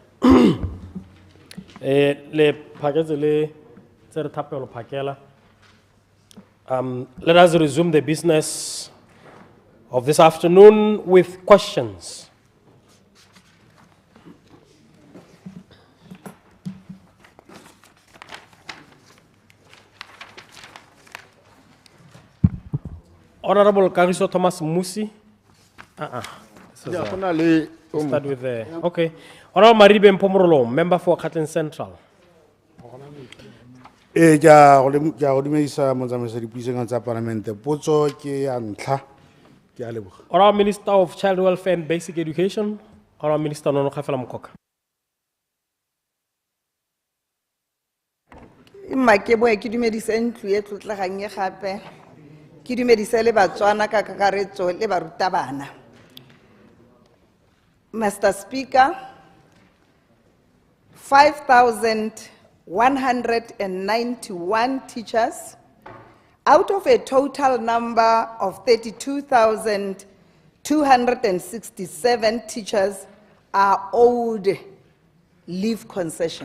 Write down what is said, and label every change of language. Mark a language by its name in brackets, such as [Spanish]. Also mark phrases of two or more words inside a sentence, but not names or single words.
[Tswana] Le phaketse le tse re thapelo phakela. [English] Let us resume the business of this afternoon with questions. Honorable Kariso Thomas Musi. Start with the, okay. Honorable Maribe Mpomorolo, member for Hlatleng Central. Honorable Minister of Child Welfare and Basic Education. Honorable Minister Nono Khafela Mkoka. [Tswana] Makebo ke dumedisa ntlo e tlotleganye gape ke dumedisa le batswana ka kakaretso le barutabana. [English] Mr. Speaker, 5,191 teachers out of a total number of 32,267 teachers are owed leave concession.